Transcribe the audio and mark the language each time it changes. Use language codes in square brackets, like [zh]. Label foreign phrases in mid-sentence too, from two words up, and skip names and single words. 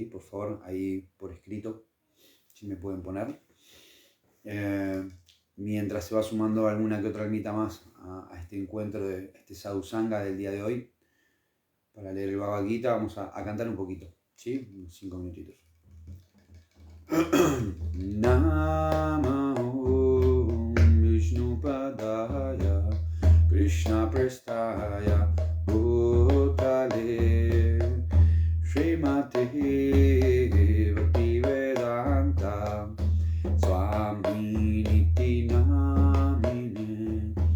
[es] Por favor, ahí por escrito, si me pueden poner. Mientras se va sumando alguna que otra almita más a este encuentro de este sadhusanga del día de hoy, para leer el Bhagavad Gita, vamos a cantar un poquito, ¿sí? Unos 5 minutitos. [sa] नमो विष्णु पादाय कृष्ण प्रेष्ठाय भूतले श्रीमते भक्तिवेदान्त स्वामिन् इति नामिने